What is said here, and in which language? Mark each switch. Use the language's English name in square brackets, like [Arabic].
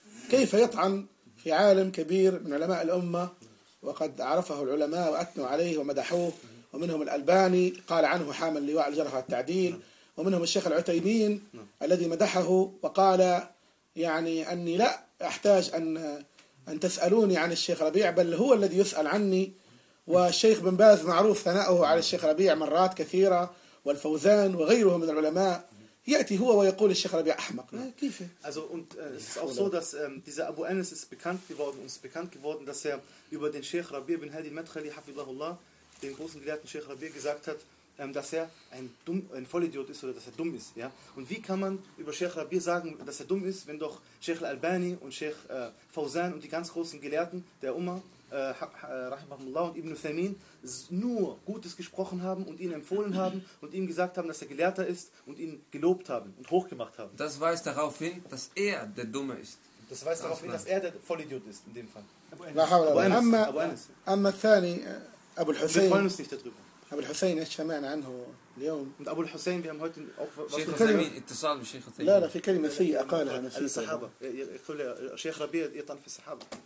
[Arabic] كيف يطعن في عالم كبير من علماء الأمة وقد عرفه العلماء وأثنوا عليه ومدحوه، ومنهم الألباني قال عنه حامل لواء الجرح والتعديل، ومنهم الشيخ العتيمين الذي مدحه وقال أني لا أحتاج أن تسألوني عن الشيخ ربيع، بل هو الذي يسأل عني. والشيخ بن باز معروف ثناؤه على الشيخ ربيع مرات كثيرة، والفوزان وغيره من العلماء يأتي هو ويقول الشيخ ربيع أحمق. كيف؟ [German] Also und es ist auch so, dass dieser Abu Anas ist bekannt geworden, uns bekannt geworden, dass er über den Sheikh Rabi' bin Hadi al-Madkhali, hafidhahullah, den großen gelehrten Sheikh Rabi' gesagt hat, dass er ein Vollidiot ist oder dass er dumm ist. Ja? Und wie kann man über Sheikh Rabi sagen, dass er dumm ist, wenn doch Sheikh al-Albani und Sheikh Fawzan und die ganz großen Gelehrten der Umma, Rahimahullah und Ibn Uthaymin, nur Gutes gesprochen haben und ihn empfohlen haben und ihm gesagt haben, dass er Gelehrter ist und ihn gelobt haben und hochgemacht haben. Das weist darauf hin, dass er der Dumme ist. Das weist darauf hin, dass er der Vollidiot ist, in dem Fall. Abu Hussein. Wir freuen uns nicht darüber. [Arabic] أبو الحسين إيش سمعنا عنه اليوم؟ من أبو الحسين بهم هؤلاء شيخ الثامن اتصال بشيخ الثامن. لا في كلمة سيئة قالها نفسي. الصحابة يقول شيخ ربيع يطعن في الصحابة.